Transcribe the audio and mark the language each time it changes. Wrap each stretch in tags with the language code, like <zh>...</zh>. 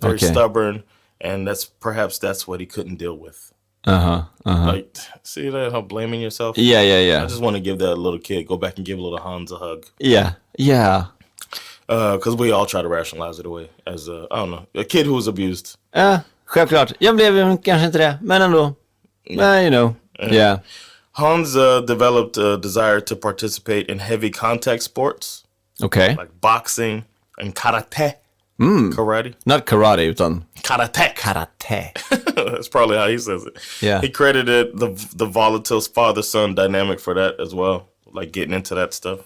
<en>Very stubborn, and that's what he couldn't deal with. Like, see that, how blaming yourself? Yeah. I just want to give that little kid, go back and give little Hans a hug. Yeah. Because we all try to rationalize it away as I don't know, a kid who was abused.</en> <sv>Självklart. Jag blev kanske inte det, men ändå.</sv> <en>You know. Yeah. Hans developed a desire to participate in heavy contact sports. Okay. Like boxing and karate. Karate. Not karate,</en> <sv>utan</sv> <en>karate. That's probably how he says it. Yeah. He credited the volatile father-son dynamic for that as well, like getting into that stuff.</en>